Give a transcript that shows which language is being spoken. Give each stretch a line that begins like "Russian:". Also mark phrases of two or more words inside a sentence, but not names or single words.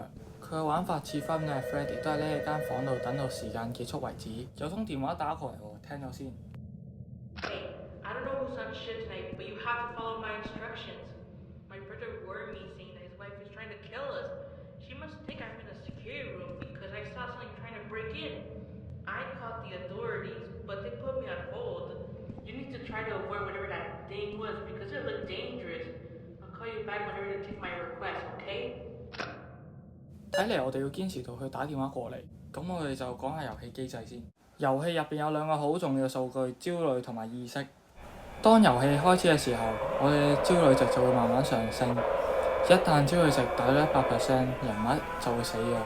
Cantonese: 佢嘅玩法似 Five Nights at Freddy，都係匿喺間房度等到時間結束為止。有通電話打過嚟喎，聽咗先。
English: Hey, I don't know who's on shit tonight, but you have to follow my instructions. My brother warned me saying that his wife is trying to kill us. She must think I'm in a security room because I saw something trying to break in. I called the authorities, but they put me on hold. You need to try to avoid whatever that thing was because it looked dangerous. I'll call you back whenever they take my request, okay?
Cantonese: 睇嚟我哋要堅持到佢打電話過嚟。咁我哋就講下遊戲機制先。遊戲入邊有兩個好重要嘅數據：焦慮同埋意識。當遊戲開始嘅時候，我哋嘅焦慮值就會慢慢上升。一旦焦慮值達到100%，人物就會死嘅。